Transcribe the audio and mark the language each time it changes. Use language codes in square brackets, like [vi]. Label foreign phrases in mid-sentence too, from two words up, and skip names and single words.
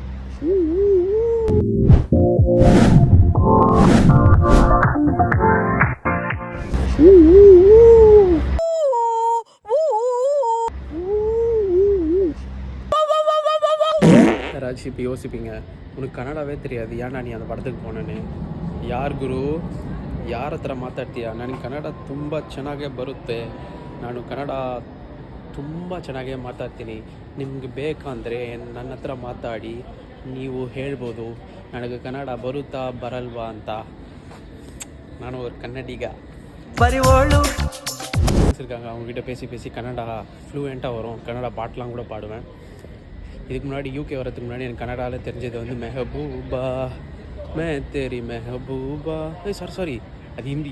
[ta] யாராச்சும் இப்போ யோசிப்பீங்க, உனக்கு கன்னடாவே தெரியாது, ஏன்டா நீ அந்த படத்துக்கு போனேன்னு. [kn] ಯಾರು ಗುರು, ಯಾರ ಹತ್ರ ಮಾತಾಡ್ತೀಯ? ನನಗೆ ಕನ್ನಡ ತುಂಬ ಚೆನ್ನಾಗೇ ಬರುತ್ತೆ. ನಾನು ಕನ್ನಡ ತುಂಬ ಚೆನ್ನಾಗೇ ಮಾತಾಡ್ತೀನಿ. ನಿಮಗೆ ಬೇಕಂದರೆ ನನ್ನ ಹತ್ರ ಮಾತಾಡಿ, ನೀವು ಹೇಳ್ಬೋದು ನನಗೆ ಕನ್ನಡ ಬರುತ್ತಾ ಬರಲ್ವಾ ಅಂತ. [ta] ನಾನು ஒரு கன்னடிக பரிவோளு இருக்காங்க, அவங்ககிட்ட பேசி கன்னடா ஃப்ளூயண்ட்டாக வரும். கன்னடா பாட்டெலாம் கூட பாடுவேன். இதுக்கு முன்னாடி யூகே வரதுக்கு முன்னாடி எனக்கு கன்னடாவில் தெரிஞ்சது வந்து [hi] महबूबा मैं तेरी महबूबा, [ta] சாரி அது ஹிந்தி.